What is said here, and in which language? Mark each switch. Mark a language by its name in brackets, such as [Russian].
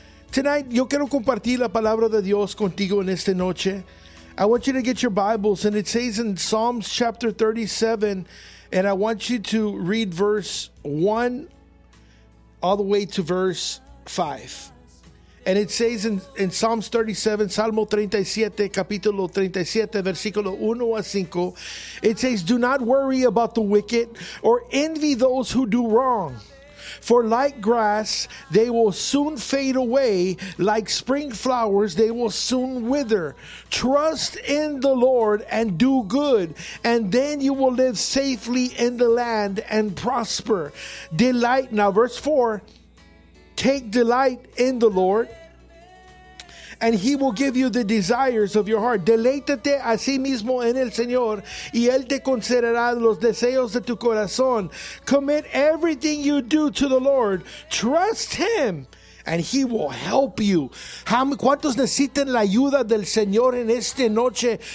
[Spanish] Tonight, yo quiero compartir la palabra de Dios contigo en esta noche. [English] I want you to get your Bibles, and it says in Psalms chapter 37, and I want you to read verse 1 all the way to verse 5. And it says in Psalms 37, [Spanish] Salmo 37, capítulo 37, versículo 1 a 5, [English] it says, "Do not worry about the wicked or envy those who do wrong. For like grass, they will soon fade away. Like spring flowers, they will soon wither. Trust in the Lord and do good, and then you will live safely in the land and prosper. Delight." Now, verse 4. "Take delight in the Lord, and he will give you the desires of your heart. [Spanish] Deleítate a sí mismo en el Señor, y él te concederá los deseos de tu corazón. [English] Commit everything you do to the Lord. Trust him, and he will help you." [Spanish] ¿Cuántos necesitan la ayuda del Señor en esta noche?